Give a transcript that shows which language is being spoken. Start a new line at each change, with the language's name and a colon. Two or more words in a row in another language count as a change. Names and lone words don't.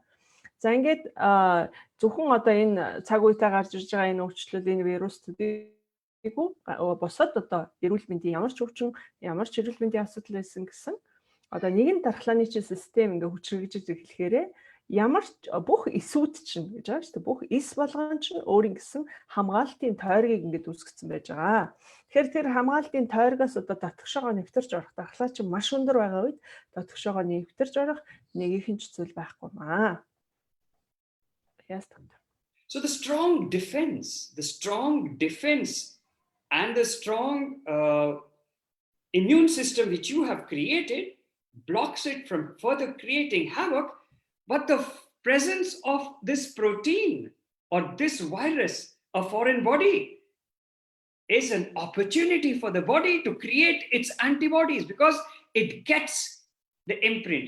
Mongolian: За ингээд зөвхөн одоо энэ цаг үетэй гарч ирж байгаа энэ өвчлөл энэ вирус төдийгүй босоод одоо эрүүл мэндийн ямар ч өвчин ямар ч эрүүл мэндийн асуудал байсан гэсэн одоо нэгэн дархлааны чинь систем ингээ хүчрэгжиж эхлэхээрээ ямар ч бүх эсүүд чинь гэж байгаа шүү дээ. Бүх эс болгон чинь өөрийн гэсэн хамгаалтын тойргийг ингээд үүсгэсэн байж байгаа. Тэгэхээр тэр хамгаалтын тойргоос одоо дотгошоогоо нэвтэрч орох дархлаа чинь маш өндөр байгаа үед дотгошоогоо нэвтэрч орох нэгийнхэн ч зүйл байхгүй маа.
English: Yes, doctor. So the strong defense and the strong immune system which you have created blocks it from further creating havoc. But the presence of this protein or this virus, a foreign body, is an opportunity for the body to create its antibodies because it gets the imprint.